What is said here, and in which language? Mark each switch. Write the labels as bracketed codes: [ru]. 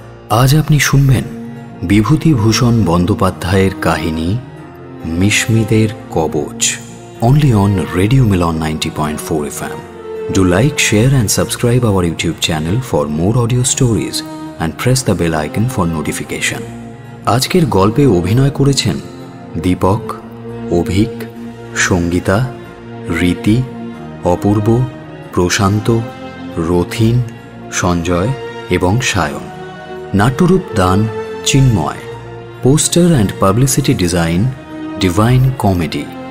[bn] আজ আপনি শুনবেন বিভূতিভূষণ বন্দ্যোপাধ্যায়ের কাহিনী মিশমিদের কবচ, [en] only on Radio Milan 90.4 FM. Do like, share and subscribe our YouTube channel for more audio stories and press the bell icon for notification. [bn] আজকের গল্পে অভিনয় করেছেন দীপক, অভিক, সঙ্গীতা, রীতি, অপূর্ব, প্রশান্ত, রথিন, সঞ্জয় এবং সায়ন। নাট্যরূপ দান [en] Chinmoy. Poster and publicity design Divine Comedy.